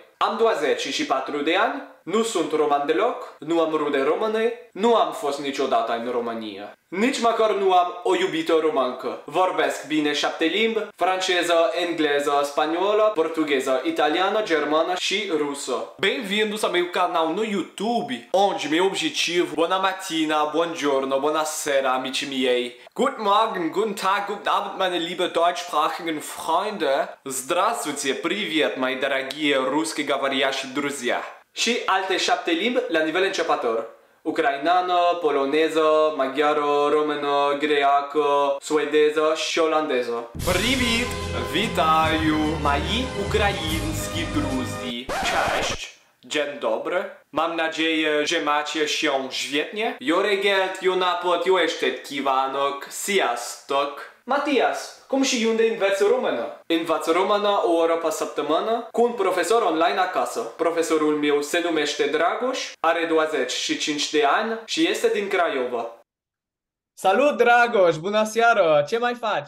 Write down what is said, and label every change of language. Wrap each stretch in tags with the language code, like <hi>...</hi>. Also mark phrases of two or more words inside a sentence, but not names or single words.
<ro>Am 24 de ani, nu sunt roman deloc, nu am rude române, nu am fost niciodată în România. Nici măcar nu am o iubită româncă. Vorbesc bine 7 limbi, franceză, engleză, spaniolă, portugheză, italiană, germană și rusă.</ro> <pt>Bem-vindos ao meu canal no YouTube, onde meu objetivo,</pt> <it>buona mattina, buongiorno, buonasera, amici miei.</it> <de>Guten Morgen, guten Tag, guten Abend, meine liebe deutschsprachigen Freunde.</de> <ru>Здравствуйте, привет, мои дорогие русскоговорящие друзья.</ru> <ro>Și alte 7 limbi la nivel începător. Ucrainană, poloneză, maghiară, română, greacă, suedeză și olandeză.</ro> <uk>Привіт! Вітаю! Мої українські друзі! Cześć!</uk> <pl>Dzień dobry! Mam nadzieję, że macie się świetnie.</pl> <hu>Jó reggelt, jó napot, jó estét kívánok! Sziasztok!</hu> <ro>Matias, cum și unde înveți română? Învaț română o oră pe săptămână cu un profesor online acasă. Profesorul meu se numește Dragoș, are 25 de ani și este din Craiova. Salut, Dragoș! Bună seara! Ce mai faci?</ro>